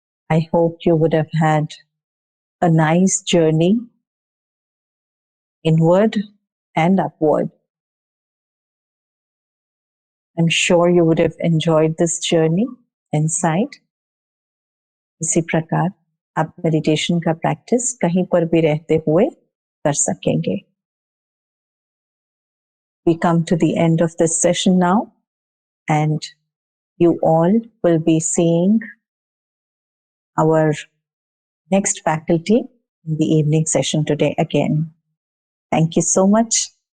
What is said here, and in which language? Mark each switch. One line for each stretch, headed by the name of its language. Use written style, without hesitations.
English: I hope you would have had a nice journey inward and upward. I'm sure you would have enjoyed this journey inside.
Hindi: इसी प्रकार आप meditation का practice कहीं पर भी रहते हुए कर सकेंगे.
English: We come to the end of this session now, and you all will be seeing our next faculty in the evening session today again. Thank you so much.